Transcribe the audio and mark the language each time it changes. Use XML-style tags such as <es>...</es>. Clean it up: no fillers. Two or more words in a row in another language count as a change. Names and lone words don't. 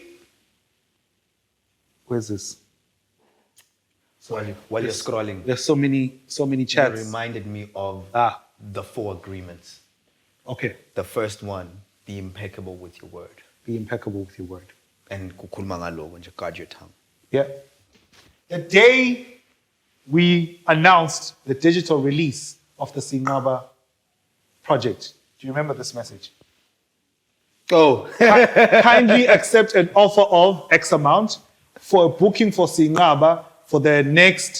<en>Where's this? While you're scrolling, There's so many it chats. reminded me of the 4 agreements. Okay, The first one, be impeccable with your word. be impeccable with your word.</en> <ss>And kukhuluma ngaloko nje,</ss> <en>guard your tongue. Yeah. The day we announced the digital release of the Siyinqaba project, do you remember this message? Oh, Kindly accept an offer of X amount for a booking for Siyinqaba for the next</en>